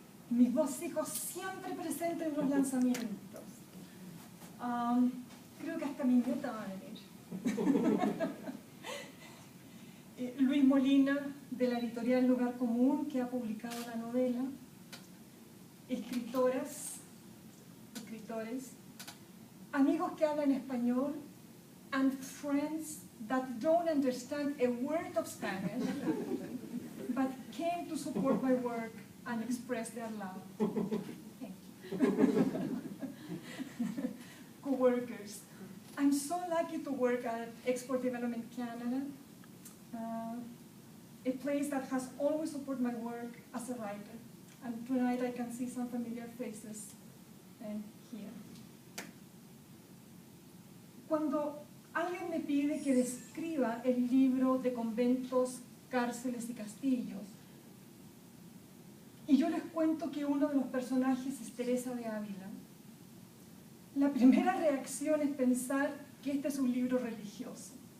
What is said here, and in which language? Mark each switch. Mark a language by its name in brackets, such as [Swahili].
[Spanish] Mis dos hijos siempre presentes en los lanzamientos. Creo que hasta mi nieta va a venir. Luis Molina, de la editorial Lugar Común, que ha publicado la novela. Escritoras, escritores, amigos que hablan español, [English] and friends that don't understand a word of Spanish, but came to support my work and express their love. Thank you. Co-workers. I'm so lucky to work at Export Development Canada, a place that has always supported my work as a writer. And tonight I can see some familiar faces here. [Spanish] Cuando alguien me pide que describa el libro de conventos, cárceles y castillos, y yo les cuento que uno de los personajes es Teresa de Ávila, la primera reacción es pensar que este es un libro religioso.